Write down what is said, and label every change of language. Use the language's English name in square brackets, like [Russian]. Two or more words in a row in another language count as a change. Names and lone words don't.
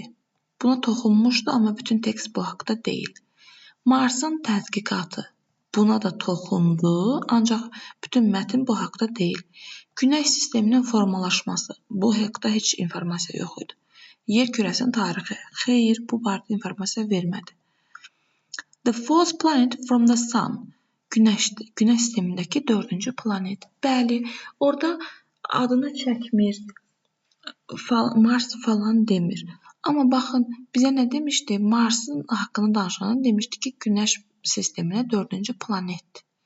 [Azerbaijani] Buna toxunmuşdu, amma bütün tekst bu haqda deyil. Marsın tədqiqatı. Buna da toxundu, ancaq bütün mətn bu haqda deyil. Günəş sisteminin formalaşması. Bu haqda heç informasiya yox idi. Yer kürəsinin tarixi. Xeyr, bu barədə informasiya vermədi. [English] The fourth planet from the sun. [Azerbaijani] Günəşdir. Günəş sistemindəki 4-cü planet. Bəli, orada adını çəkmir. Mars falan demir. Amma baxın, bizə nə demişdi? Marsın haqqını danışanda demişdi ki, Günəş sisteminə 4-cü planetdir.